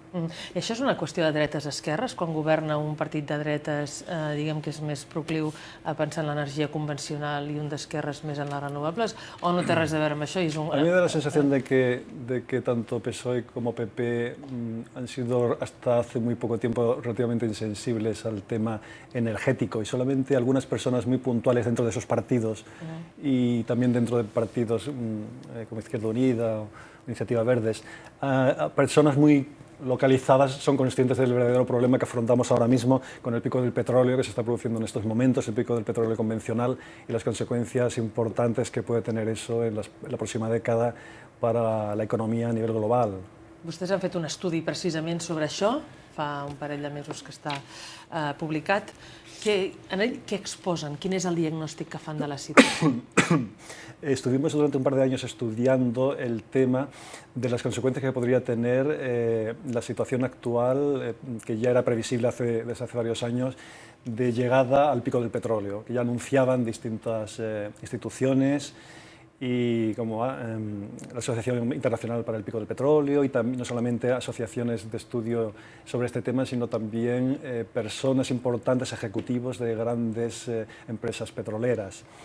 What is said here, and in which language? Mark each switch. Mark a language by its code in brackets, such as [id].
[ca] I això és una qüestió de dretes-esquerres? Quan governa un partit de dretes, diguem que és més procliu a pensar en l'energia convencional i un d'esquerres més en les renovables, o no té res a veure amb això? [es] A mí me da la sensación de que tanto PSOE como PP han sido hasta hace muy poco tiempo relativamente insensibles al tema energético y solamente algunas personas muy puntuales dentro de esos partidos y también dentro de partidos como Izquierda Unida o Iniciativa Verdes, personas muy localizadas son conscientes del verdadero problema que afrontamos ahora mismo con el pico del petróleo que se está produciendo en estos momentos, el pico del petróleo convencional y las consecuencias importantes que puede tener eso en la próxima década para la economía a nivel global. [ca] Vostès han fet un estudi precisament sobre això, fa un parell de mesos que està publicat. En ell què exposen? Quin és el diagnòstic que fan de la situació? [es] Estuvimos durante un par de años estudiando el tema de las consecuencias que podría tener la situación actual, que ya era previsible desde hace varios años, de llegada al pico del petróleo, que ya anunciaban distintas instituciones y como la Asociación Internacional para el Pico del Petróleo y también, no solamente asociaciones de estudio sobre este tema, sino también personas importantes, ejecutivos de grandes empresas petroleras.